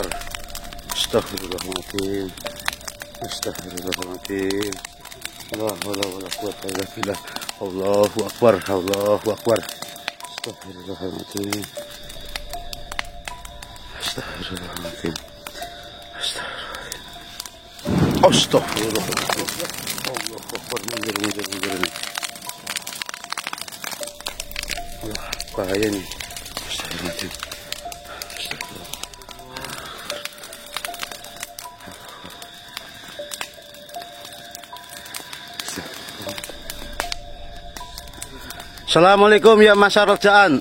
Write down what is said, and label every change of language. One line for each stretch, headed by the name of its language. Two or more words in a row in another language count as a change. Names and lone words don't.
Arabic: أستغفر الله العظيم أستغفر الله العظيم. لا حول ولا قوة إلا بالله. الله أكبر الله أكبر. أستغفر الله العظيم أستغفر الله العظيم. أستغفر الله العظيم. الله أكبر.
Indonesian: Mundur. Wah, bahaya nih.
Arabic: أستغفر الله العظيم السلام عليكم
Indonesian: ya masyarakat Jaan.